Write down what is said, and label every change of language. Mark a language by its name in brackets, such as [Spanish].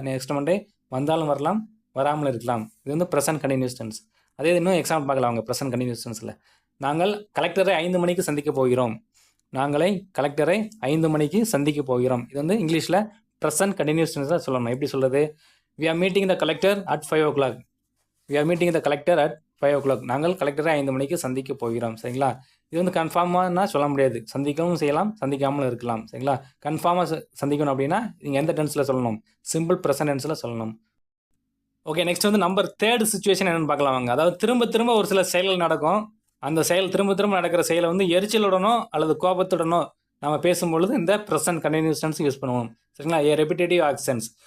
[Tamil] Next Monday வந்தாலும் வரலாம், வராமல் இருக்கலாம். இது வந்து ப்ரெசன்ட் கண்டினியூஸ் டென்ஸ். அதே இன்னும் எக்ஸாம்பிள் பார்க்கலாம் அவங்க ப்ரெசன்ட் கண்டினியூஸ் டென்ஸில். நாங்கள் கலெக்டரை 5 மணிக்கு சந்திக்க போகிறோம். நாங்களை கலெக்டரை 5 மணிக்கு சந்திக்க போகிறோம். இது வந்து இங்கிலீஷில் ப்ரெசன்ட் கண்டினியூஸ் டென்ஸில் சொல்லணும். எப்படி சொல்கிறது? [English] We are meeting the collector at 5 o'clock. We are meeting the collector at 5 o'clock. [Tamil] நாங்கள் கலெக்டரை 5 மணிக்கு சந்திக்க போகிறோம். சரிங்களா? இது வந்து கன்ஃபார்மாக சொல்ல முடியாது. சந்திக்கவும் செய்யலாம், சந்திக்காமலும் இருக்கலாம். சரிங்களா? கன்ஃபார்மாக சந்திக்கணும் அப்படின்னா நீங்கள் எந்த டென்ஸில் சொல்லணும்? சிம்பிள் ப்ரெசன்ட் டென்ஸில் சொல்லணும். ஓகே, நெக்ஸ்ட் வந்து நம்பர் 3 சுச்சுவேஷன் என்னென்னு பார்க்கலாம் வாங்க. அதாவது திரும்ப ஒரு சில செயல்கள் நடக்கும். அந்த செயல் திரும்ப நடக்கிற செயலை வந்து எரிச்சலுடனோ அல்லது கோபத்துடனோ நம்ம பேசும்பொழுது இந்த ப்ரெசன்ட் கண்டினியூஸ் டென்ஸ் யூஸ் பண்ணுவோம். சரிங்களா? ரெபிட்டேட்டிவ் ஆக்ஷன்ஸ்.